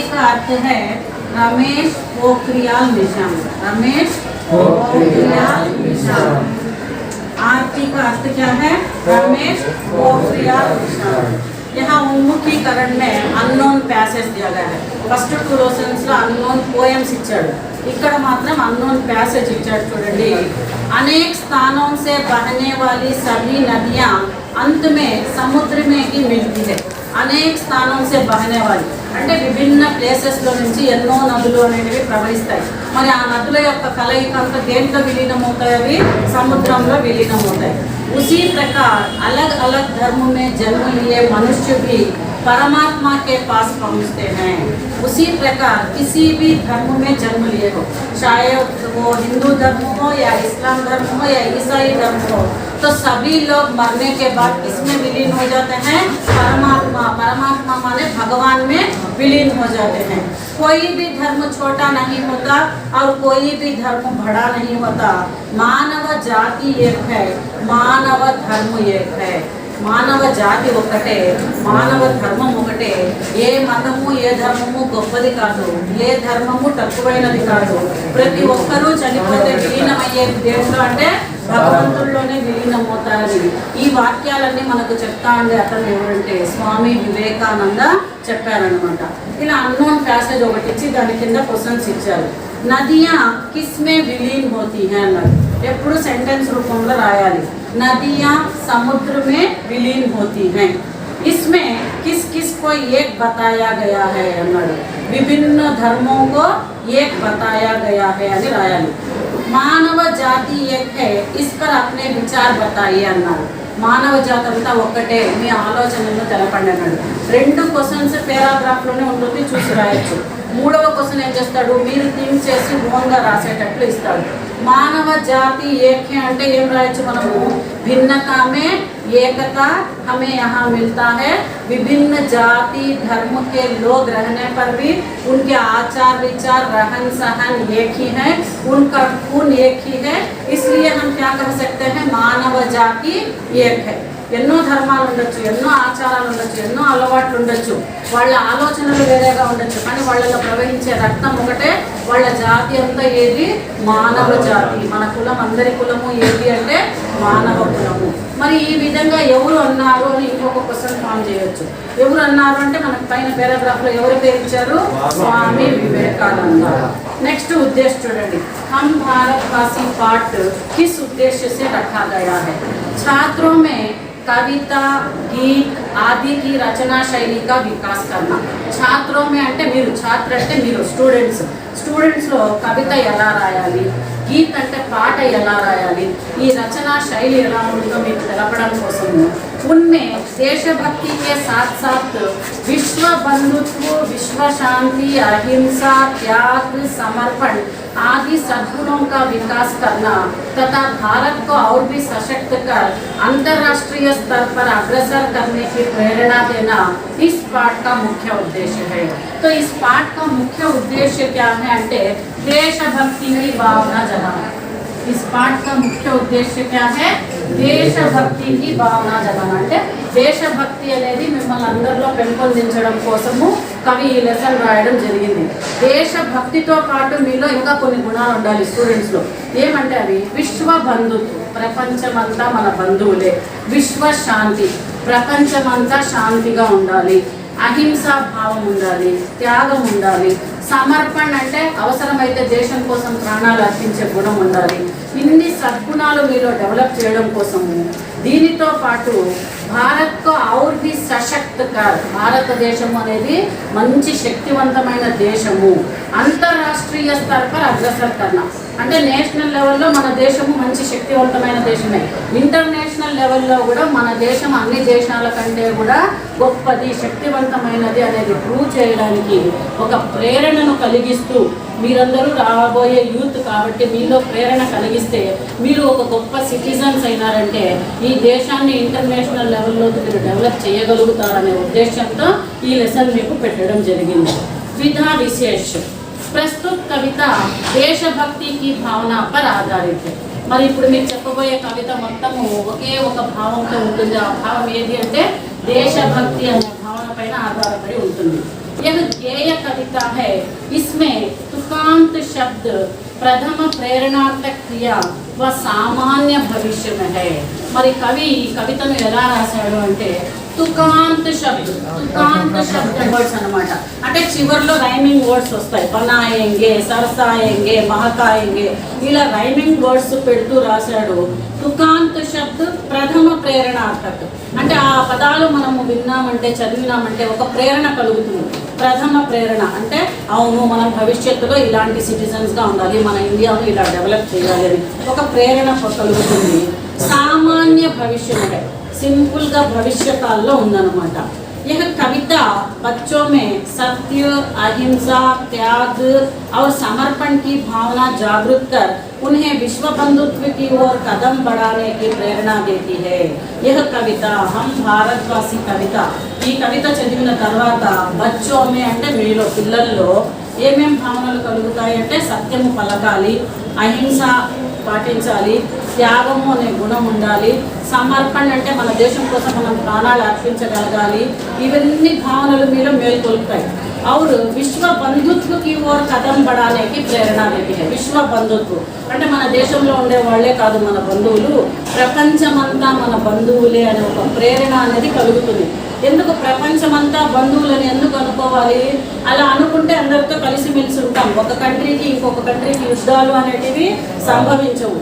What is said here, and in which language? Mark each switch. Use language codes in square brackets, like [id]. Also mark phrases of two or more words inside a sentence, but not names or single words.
[hi] का अर्थ है रमेश पोखरियाल निशांक। रमेश पोखरियाल निशांक। आर.पी. का अर्थ क्या है? रमेश पोखरियाल निशांक। यहाँ उन्मुखीकरण में अननोन पैसेज दिया गया है। [en] first 2 lessons లో unknown poems इచ్చాడు, [te] ఇక్కడ మాత్రం [en] unknown passage [te] ఇచ్చాడు చూడండి। [hi] अनेक स्थानों से बहने वाली सभी नदियाँ अंत में समुद्र में ही मिलती है। [te] అనేక స్థానం [hi] से बहने वाली [te] అంటే విభిన్న ప్లేసెస్లో నుంచి ఎన్నో నదులు అనేవి ప్రవహిస్తాయి। మరి ఆ నదుల యొక్క కలయిక అంతా దేంట్లో విలీనమవుతాయి? అవి సముద్రంలో విలీనమవుతాయి। [hi] उसी प्रकार अलग अलग धर्म में जन्म लिए मनुष्य भी परमात्मा के पास पहुँचते हैं। उसी प्रकार किसी भी धर्म में जन्म लिए हो, चाहे वो हिंदू धर्म हो या इस्लाम धर्म हो या ईसाई धर्म हो, तो सभी लोग मरने के बाद किसमें विलीन हो जाते हैं? परमात्मा। परमात्मा माने भगवान में विलीन हो जाते हैं। कोई भी धर्म छोटा नहीं होता और कोई भी धर्म बड़ा नहीं होता। मानव जाति एक है, मानव धर्म एक है। [te] మానవ జాతి ఒక్కటే, మానవ ధర్మం ఒకటే। ఏ మతము ఏ ధర్మము గొప్పది కాదు, ఏ ధర్మము తక్కువైనది కాదు। ప్రతి ఒక్కరూ చనిపోతే విలీనమయ్యేది దేంట్లో అంటే భగవంతుల్లోనే విలీనమవుతారని ఈ వాక్యాలన్నీ మనకు చెప్తా ఉండే అతను ఎవరంటే స్వామి వివేకానంద చెప్పారనమాట। ఇలా [en] unknown passage [te] ఒకటి ఇచ్చి దాని కింద క్వశ్చన్స్ ఇచ్చారు। [hi] नदियाँ किसमें विलीन होती है అన్నారు। [te] ఎప్పుడు సెంటెన్స్ రూపంలో రాయాలి। [hi] नदियाँ समुद्र में विलीन होती हैं। इसमें किस किस को एक बताया गया है अన్నారు। विभिन्न धर्मों को एक बताया गया है [te] అని రాయాలి। [hi] మానవ జాతి एक है, इस पर अपने विचार बताइए అన్నారు। [te] మానవ జాతి అంతా ఒక్కటే, మీ ఆలోచనలను తెలపండి అన్నాడు। 2 క్వశ్చన్స్ పేరాగ్రాఫ్లోనే ఉంటుంది, చూసి రాయొచ్చు। 3వ క్వశ్చన్ ఏం చేస్తాడు? మీరు థింక్ చేసి ఓన్గా రాసేటట్లు ఇస్తాడు। మానవ జాతి [hi] एक है [te] అంటే ఏం రాయొచ్చు మనము? [hi] भिन्नता में एकता हमें यहाँ मिलता है। विभिन्न जाति धर्म के लोग रहने पर भी उनके आचार विचार रहन सहन एक ही है, उनका खून एक ही है। इसलिए हम क्या कह सकते हैं? मानव जाति एक है। [te] ఎన్నో ధర్మాలు ఉండొచ్చు, ఎన్నో ఆచారాలు ఉండొచ్చు, ఎన్నో అలవాట్లు ఉండొచ్చు, వాళ్ళ ఆలోచనలు వేరేగా ఉండొచ్చు, కానీ వాళ్ళలో ప్రవహించే రక్తం ఒకటే। వాళ్ళ జాతి అంతా ఏది? మానవ జాతి। మన కులం, అందరి కులము ఏది అంటే మానవ కులము। మరి ఈ విధంగా ఎవరు అన్నారు అని ఇంకొక క్వశ్చన్ ఫామ్ చేయొచ్చు। ఎవరు అన్నారు అంటే మనకు పైన పేరాగ్రాఫ్లో ఎవరు పేరు ఇచ్చారు? స్వామి వివేకానంద। नेक्स्ट उद्देश्य చూడండి। [hi] हम भारतवासी पाठ किस उद्देश्य से रखा गया है? छात्रों में कविता गीत आदि की रचना शैली का विकास करना। छात्रों में [te] అంటే మీరు, ఛాత్ర అంటే మీరు, స్టూడెంట్స్లో కవిత ఎలా రాయాలి, గీత్ అంటే పాట ఎలా రాయాలి, ఈ రచనా శైలి ఎలా ఉంటుందో మీకు తెలపడం కోసము [hi] उनमें देशभक्ति के साथ साथ विश्व बंधुत्व, विश्व शांति, अहिंसा, त्याग, समर्पण आदि सद्गुणों का विकास करना तथा भारत को और भी सशक्त कर अंतर्राष्ट्रीय स्तर पर अग्रसर करने की प्रेरणा देना इस पाठ का मुख्य उद्देश्य है। तो इस पाठ का मुख्य उद्देश्य क्या है అంటే देशभक्ति की भावना जगाना। इस पाठ का मुख्य उद्देश्य क्या है? देशभक्ति की भावना जगाना। [te] అంటే దేశభక్తి అనేది మిమ్మల్ని అందరిలో పెంపొందించడం కోసము కవి ఈ లెసన్ రాయడం జరిగింది। దేశభక్తితో పాటు మీలో ఇంకా కొన్ని గుణాలు ఉండాలి స్టూడెంట్స్లో। ఏమంటే అవి విశ్వ బంధుత్వం, ప్రపంచమంతా మన బంధువులే। విశ్వ శాంతి, ప్రపంచమంతా శాంతిగా ఉండాలి। అహింసా భావం ఉండాలి, త్యాగం ఉండాలి। సమర్పణ అంటే అవసరమైతే దేశం కోసం ప్రాణాలు అర్పించే గుణం ఉండాలి। ఇన్ని సద్గుణాలు మీలో డెవలప్ చేయడం కోసము దీనితో పాటు భారత్కు [hi] और भी सशक्त कर, [te] భారతదేశం అనేది మంచి శక్తివంతమైన దేశము। అంతర్రాష్ట్రీయ స్థాయి पर [hi] अग्रसर करना [te] అంటే నేషనల్ లెవెల్లో మన దేశము మంచి శక్తివంతమైన దేశమే। ఇంటర్నేషనల్ లెవెల్లో కూడా మన దేశం అన్ని దేశాల కంటే కూడా గొప్పది, శక్తివంతమైనది అనేది ప్రూవ్ చేయడానికి ఒక ప్రేరణను కలిగిస్తూ మీరందరూ రాబోయే యూత్ కాబట్టి మీలో ప్రేరణ కలిగిస్తే మీరు ఒక గొప్ప సిటిజన్స్ అయినారంటే ఈ దేశాన్ని ఇంటర్నేషనల్ లెవెల్లోకి మీరు డెవలప్ చేయగలుగుతారనే ఉద్దేశంతో ఈ లెసన్ మీకు పెట్టడం జరిగింది। [hi] विधा विशेष प्रस्तुत कविता देशभक्ति की भावना पर आधारित है। [te] మరి ఇప్పుడు మీకు చెప్పబోయే కవిత మొత్తము ఒకే ఒక భావంతో ఉంటుంది। ఆ భావం ఏది అంటే దేశభక్తి అనే భావన పైన ఆధారపడి ఉంటుంది। [hi] यह गेय कविता है। इसमें तुकांत शब्द प्रथम प्रेरणात्मक क्रिया व सामान्य भविष्य में है। [te] మరి కవి కవితను ఎలా రాశాడు అంటే [hi] तुकांत शब्द [te] వర్డ్స్ అన్నమాట। అంటే చివర్లో [en] rhyming words [te] వస్తాయి, బనాయేంగే, సరసాయేంగే, మహకాయేంగే, ఇలా [en] rhyming words [te] పెడుతూ రాశాడు। [hi] तुकांत शब्द प्रथम प्रेरणात्मक [te] అంటే ఆ పదాలు మనము విన్నామంటే చదివినామంటే ఒక ప్రేరణ కలుగుతుంది। ప్రథమ ప్రేరణ అంటే అవును మనం భవిష్యత్తులో ఇలాంటి సిటిజన్స్గా ఉండాలి, మన ఇండియాను ఇలా డెవలప్ చేయాలి అని ఒక ప్రేరణ కలుగుతుంది। సామాన్య భవిష్యం అంటే సింపుల్గా భవిష్య కాలంలో ఉందన్నమాట। [hi] यह कविता बच्चों में सत्य, अहिंसा, त्याग और समर्पण की भावना जागृत कर उन्हें विश्व बंधुत्व की ओर कदम बढ़ाने की प्रेरणा देती है। यह कविता हम भारतवासी कविता [te] ఈ కవిత చదివిన తర్వాత [hi] बच्चों में [te] అంటే మీలో పిల్లల్లో ఏమేం భావనలు కలుగుతాయి అంటే సత్యము పలకాలి, అహింస పాటించాలి, త్యాగము అనే గుణం ఉండాలి, సమర్పణ అంటే మన దేశం కోసం మనం ప్రాణాలు అర్పించగలగాలి, ఇవన్నీ భావనలు మీలో మేల్కొల్పుతాయి। [hi] और विश्व बंधुत्व की ओर कदम बढ़ाने की प्रेरणा देती है। [te] విశ్వ బంధుత్వ అంటే మన దేశంలో ఉండే వాళ్ళే కాదు మన బంధువులు, ప్రపంచమంతా మన బంధువులే అనే ఒక ప్రేరణ అనేది కలుగుతుంది। ఎందుకు ప్రపంచమంతా బంధువులని ఎందుకు అనుకోవాలి? అలా అనుకుంటే అందరితో కలిసిమెలిసి ఉంటాం, ఒక కంట్రీకి ఇంకొక కంట్రీకి యుద్ధాలు అనేటివి సంభవించవు।